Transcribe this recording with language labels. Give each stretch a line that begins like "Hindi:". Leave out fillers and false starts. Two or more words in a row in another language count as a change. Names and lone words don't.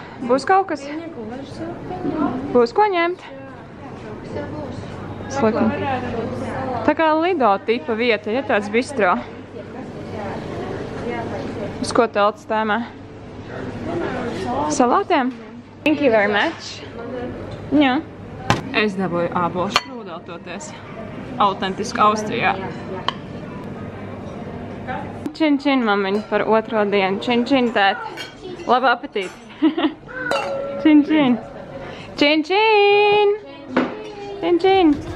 Latvian: Būs kaut kas? Būs ko ņemt? Slikti. Tā kā Lido tipa vieta, ja tāds bistro. Uz ko telts tēmē? Salātiem?
English: Thank you very much.
Latvian: Jā. Es dabūju ābolu štrūdeli toties. Autentiski Austrijā. Čin čin, mamiņa, par otro dienu. Čin čin, tēt. Labu apetīti. Čin čin. Čin čin. Čin čin.